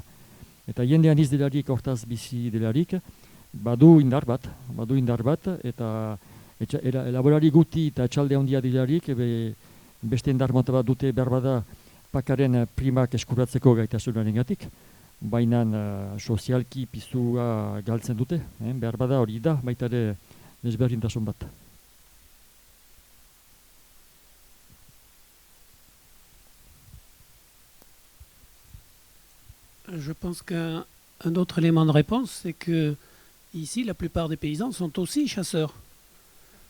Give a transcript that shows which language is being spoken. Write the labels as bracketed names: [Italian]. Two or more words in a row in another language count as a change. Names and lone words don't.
[Basque] Eta jende aniz delarik hortaz bizi delarik, badu indar bat, eta laborari guti eta etxalde handia dilarik, beste indar mota bat dute behar bada pakaren primak eskuratzeko gaitasunarengatik, baina sozialki pizua galtzen dute, behar bada hori da, baita ere desberdintasun bat. [French] Je pense qu'un autre élément de réponse, c'est que ici, la plupart des paysans sont aussi chasseurs.